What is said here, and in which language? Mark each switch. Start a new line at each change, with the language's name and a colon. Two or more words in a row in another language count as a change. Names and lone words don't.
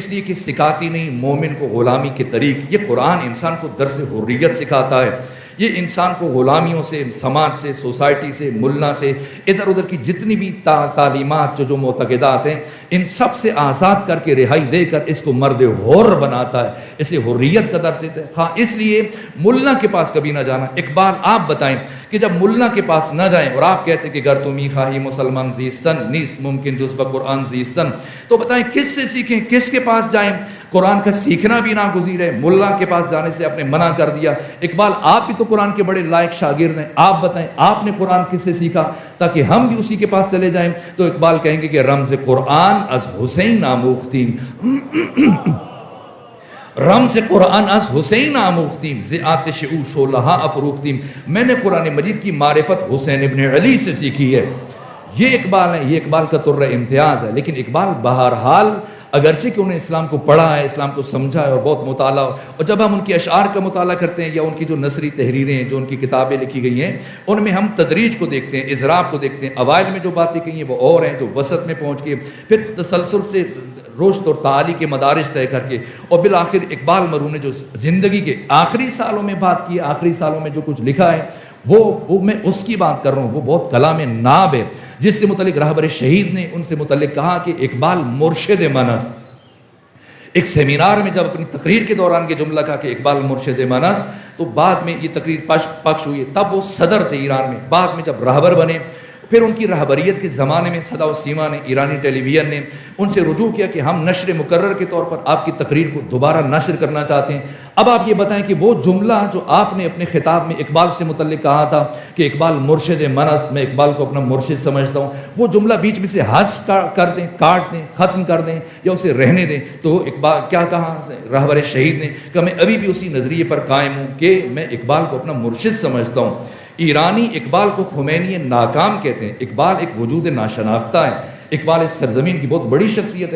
Urdu: اس لیے کہ سکھاتی نہیں مومن کو غلامی کے طریق۔ یہ قرآن انسان کو درس حریت سکھاتا ہے، یہ انسان کو غلامیوں سے، سماج سے، سوسائٹی سے، ملنا سے، ادھر ادھر کی جتنی بھی تعلیمات جو معتقدات ہیں ان سب سے آزاد کر کے رہائی دے کر اس کو مرد حر بناتا ہے، اسے حریت کا درس دیتا ہے۔ ہاں اس لیے ملا کے پاس کبھی نہ جانا۔ اقبال آپ بتائیں کہ جب ملا کے پاس نہ جائیں اور آپ کہتے ہیں کہ
Persian: گر تمی خواہی مسلمان زیستن نیست ممکن جز بقرآن زیستن،
Urdu: تو بتائیں کس سے سیکھیں، کس کے پاس جائیں؟ قرآن کا سیکھنا بھی ناگزیر ہے، ملا کے پاس جانے سے آپ نے منع کر دیا۔ اقبال آپ بھی تو قرآن کے بڑے لائق شاگرد ہیں، آپ بتائیں آپ نے قرآن کس سے سیکھا تاکہ ہم بھی اسی کے پاس چلے جائیں؟ تو اقبال کہیں گے کہ
Persian: رمز قرآن از حسین آموختیم، رمز قرآن از حسین آموختیم، ز آتش او شعلہ افروختیم،
Urdu: میں نے قرآن مجید کی معرفت حسین ابن علی سے سیکھی ہے۔ یہ اقبال ہے، یہ اقبال کا طرہ امتیاز ہے۔ لیکن اقبال بہرحال اگرچہ کہ انہیں اسلام کو پڑھا ہے، اسلام کو سمجھا ہے اور بہت مطالعہ، اور جب ہم ان کی اشعار کا مطالعہ کرتے ہیں یا ان کی جو نثری تحریریں ہیں، جو ان کی کتابیں لکھی گئی ہیں، ان میں ہم تدریج کو دیکھتے ہیں، اضراب کو دیکھتے ہیں، اوائل میں جو باتیں کہی ہیں وہ اور ہیں، جو وسط میں پہنچ کے پھر تسلسل سے رشد اور تعالی کے مدارج طے کر کے، اور بالآخر اقبال مرحوم نے جو زندگی کے آخری سالوں میں بات کی، آخری سالوں میں جو کچھ لکھا ہے، وہ میں اس کی بات کر رہا ہوں۔ وہ بہت کلام ناب ہے، جس سے متعلق رہبر شہید نے ان سے متعلق کہا کہ اقبال
Persian: مرشد من است۔
Urdu: ایک سیمینار میں جب اپنی تقریر کے دوران یہ جملہ کہا کہ اقبال
Persian: مرشد من است،
Urdu: تو بعد میں یہ تقریر پخش ہوئی، تب وہ صدر تھے ایران میں، بعد میں جب رہبر بنے، پھر ان کی رہبریت کے زمانے میں صدا و سیما نے، ایرانی ٹیلی ویژن نے ان سے رجوع کیا کہ ہم نشر مقرر کے طور پر آپ کی تقریر کو دوبارہ نشر کرنا چاہتے ہیں۔ اب آپ یہ بتائیں کہ وہ جملہ جو آپ نے اپنے خطاب میں اقبال سے متعلق کہا تھا کہ اقبال
Persian: مرشد من است،
Urdu: میں اقبال کو اپنا مرشد سمجھتا ہوں، وہ جملہ بیچ میں سے حذف کر دیں، کاٹ دیں، ختم کر دیں یا اسے رہنے دیں، تو اقبال کیا کہا رہبر شہید نے کہ میں ابھی بھی اسی نظریے پر قائم ہوں کہ میں اقبال کو اپنا مرشد سمجھتا ہوں۔ ایرانی اقبال کو خمینی ناکام کہتے ہیں، اقبال ایک وجود ناشناختہ ہے، اقبال اس سرزمین کی بہت بڑی شخصیت ہے۔